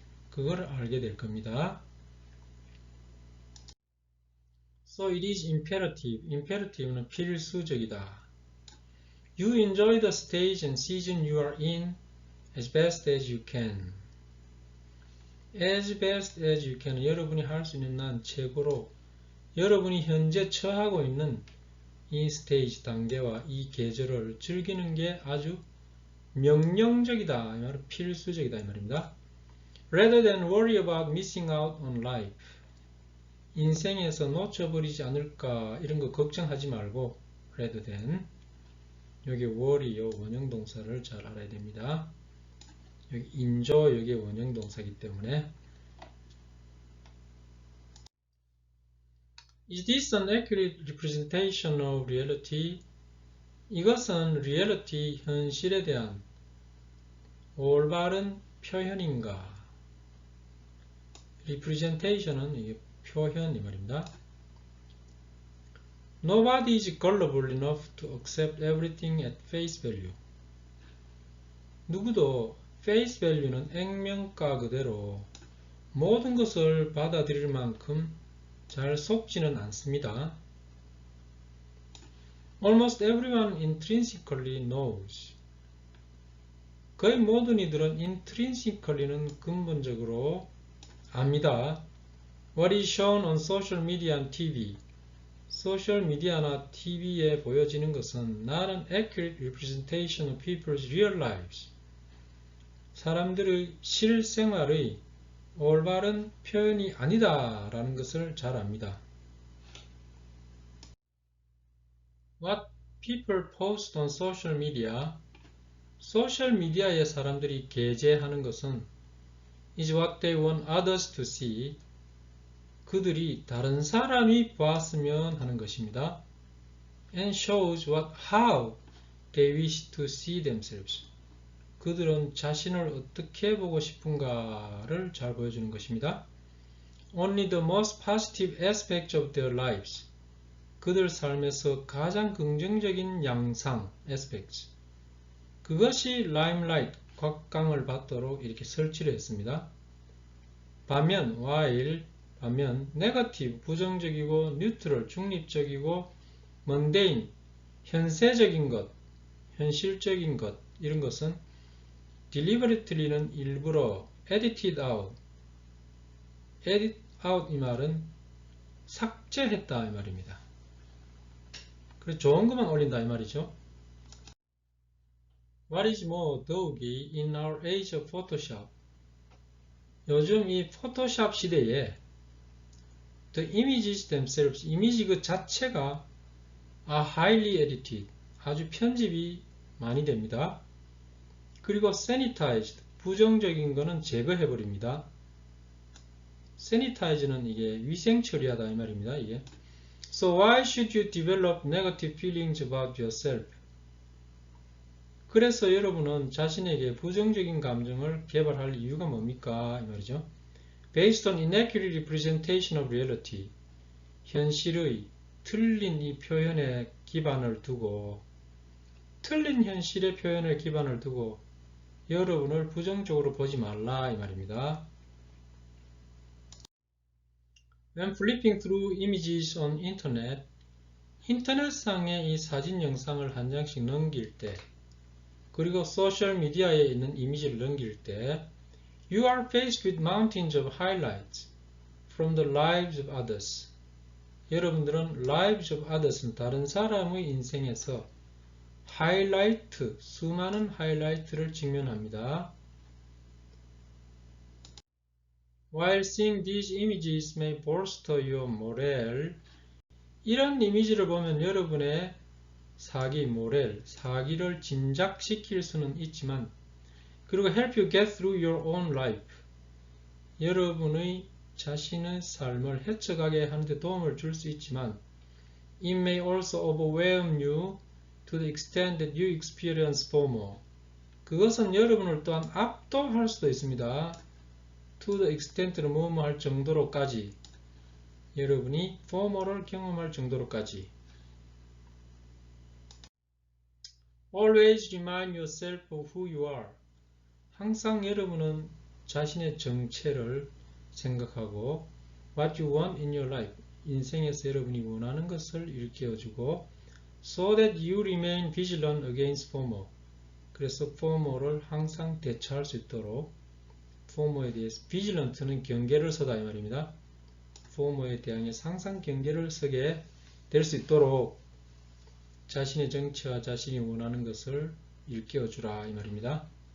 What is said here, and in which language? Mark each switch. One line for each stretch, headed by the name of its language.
Korean: 그걸 알게 될 겁니다.
English: So it is imperative.
Korean: Imperative는 필수적이다.
English: You enjoy the stage and season you are in as best as you can. As best as you can.
Korean: 여러분이 할 수 있는 난 최고로 여러분이 현재 처하고 있는 이 스테이지 단계와 이 계절을 즐기는 게 아주 명령적이다. 이 말은 필수적이다. 이 말입니다.
English: Rather than worry about missing out on life.
Korean: 인생에서 놓쳐버리지 않을까 이런 거 걱정하지 말고 rather than 여기 worry요 원형동사를 잘 알아야 됩니다. 여기 enjoy 여기 원형동사이기 때문에
English: Is this an accurate representation of reality?
Korean: 이것은 reality, 현실에 대한 올바른 표현인가? representation은 이게 표현 이 말입니다.
English: Nobody is gullible enough to accept everything at face value.
Korean: 누구도 face value는 액면가 그대로 모든 것을 받아들일 만큼 잘 속지는 않습니다.
English: Almost everyone intrinsically knows.
Korean: 거의 모든 이들은 intrinsically는 근본적으로 압니다.
English: What is shown on social media and TV.
Korean: 소셜 미디어나 TV에 보여지는 것은
English: not an accurate representation of people's real lives.
Korean: 사람들의 실생활의 올바른 표현이 아니다라는 것을 잘 압니다.
English: What people post on social media.
Korean: 소셜 미디어에 사람들이 게재하는 것은
English: is what they want others to see.
Korean: 그들이 다른 사람이 보았으면 하는 것입니다.
English: And shows how they wish to see themselves.
Korean: 그들은 자신을 어떻게 보고 싶은가를 잘 보여주는 것입니다.
English: Only the most positive aspects of their lives.
Korean: 그들 삶에서 가장 긍정적인 양상, aspects. 그것이 limelight, 곽광을 받도록 이렇게 설치를 했습니다. 반면 negative, 부정적이고 neutral, 중립적이고 mundane, 현세적인 것, 현실적인 것 이런 것은 deliberately는 일부러 edited out. edit out 이 말은 삭제했다 이 말입니다. 그래서 좋은 것만 올린다 이 말이죠.
English: What is more,
Korean: 더욱이
English: in our age of Photoshop.
Korean: 요즘 이 포토샵 시대에
English: the images themselves,
Korean: 이미지 그 자체가
English: are highly edited,
Korean: 아주 편집이 많이 됩니다. 그리고 sanitized, 부정적인 거는 제거해버립니다. sanitize는 이게 위생 처리하다 이 말입니다. 이게.
English: So why should you develop negative feelings about yourself?
Korean: 그래서 여러분은 자신에게 부정적인 감정을 개발할 이유가 뭡니까? 이 말이죠.
English: Based on inaccurate representation of reality.
Korean: 현실의 틀린 이 표현의 기반을 두고, 틀린 현실의 표현의 기반을 두고 여러분을 부정적으로 보지 말라 이 말입니다.
English: When flipping through images on internet,
Korean: 인터넷상의 이 사진 영상을 한 장씩 넘길 때,
English: 그리고 소셜 미디어에 있는 이미지를 넘길 때, you are faced with mountains of highlights from the lives of others.
Korean: 여러분들은
English: lives of others
Korean: 는 다른 사람의 인생에서 하이라이트, 수많은 하이라이트를 직면합니다.
English: While seeing these images may bolster your morale,
Korean: 이런 이미지를 보면 여러분의 사기를 진작시킬 수는 있지만,
English: 그리고 help you get through your own life,
Korean: 여러분의 자신의 삶을 헤쳐가게 하는데 도움을 줄 수 있지만,
English: it may also overwhelm you to the extent that you experience FOMO.
Korean: 그것은 여러분을 또한 압도할 수도 있습니다.
English: to the extent
Korean: 는 뭐뭐 할 정도로까지, 여러분이 FOMO를 경험할 정도로까지.
English: Always remind yourself of who you are.
Korean: 항상 여러분은 자신의 정체를 생각하고
English: what you want in your life,
Korean: 인생에서 여러분이 원하는 것을 일깨워주고
English: so that you remain vigilant against FOMO.
Korean: 그래서 FOMO를 항상 대처할 수 있도록 FOMO에 대해서 vigilant는 경계를 서다 이 말입니다. FOMO에 대항해서 항상 경계를 서게 될 수 있도록 자신의 정체와 자신이 원하는 것을 일깨워주라 이 말입니다.